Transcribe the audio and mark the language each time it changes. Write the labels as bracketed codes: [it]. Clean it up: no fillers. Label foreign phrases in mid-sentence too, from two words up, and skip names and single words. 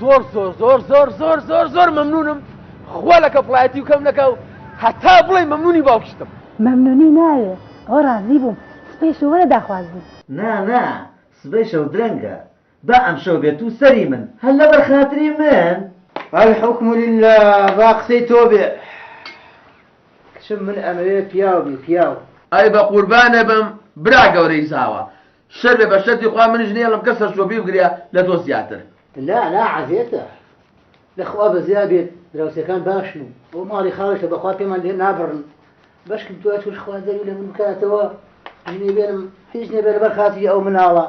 [ckb] زۆر مەمنونم خوا لە کەپڵایەتی و کەم نەکە و هەتا بڵێ مەمنونی باوکشتم مەمنونی ناوێ ئەو ڕازی بووم سپەی شەوەرە داخوازم نا سبەی شەو درەنگە با ئەم شەو بێت و سەری من هەر لە بەرخاتری من [ar] الحكم لله [ckb] با قسەی تۆ بێ کچم من ئەمەوێ پیاو ئەی بە قوربانە بم برا گەورەی زاوە شەر بێ بە شەرتی خوا منیش نێڵم کەسە شۆبی بگریا لە تۆ زیاتر لا عەزیێتە لەخوا بەزیا بێت دراوسەکان باشن و بۆ ماڵی خاڵشە بەخوا پێمان لێ نابڕن بەشکم دوای توش خوازەری لە من بکاتەوە ژنێ بێنم هیچ نێبێ لەبەر خاتری ئەو مناڵە